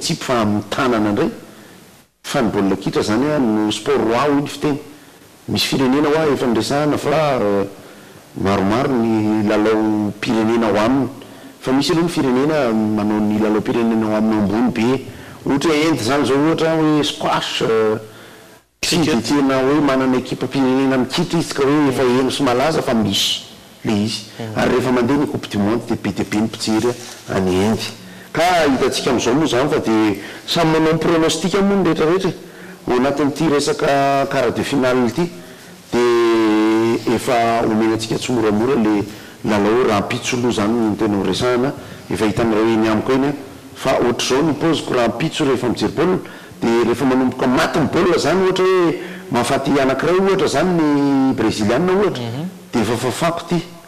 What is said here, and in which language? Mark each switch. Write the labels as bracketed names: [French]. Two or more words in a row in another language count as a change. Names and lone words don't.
[Malagasy] atsipy fa amin'ny tanana indray fa ny baolina kitra zany no sport roi iny fiteny misy firenena hoa efa nresahana fa maromaro ny lalao pirenena ho aminy fa misy aloha ny firenena manao ny lalao pirenena ho aminy ambony be ohatra Inde zany zao ohatra hoe squash tsy dia tena hoe manana ekipa pirenena mikitra izy ka hoe efa eno sy malaza fa misy le izy ary rehefa mandeha ny [French] coupe du monde [Malagasy] dia be dia be ny mpijery any Inde ka hitantsika amin'izao moa zany fa dia samy manao ny pronostika moa ny rehetrarehetra ao anatin'ity resaka [French] quart de finale [Malagasy] ity dia efa omenantsika tsy moramora le lalao rampitso aloha zany ny tena horesahana efa hitanareo eny amiko eny fa ohatr'izao ny paoziko rampitso rehefa mijery baolina dia rehefa manomboka maty ny baolina zany ohatra hoe mahafaty anankiray ohatra zany ny brésiliana ohatra dia efa fafako ty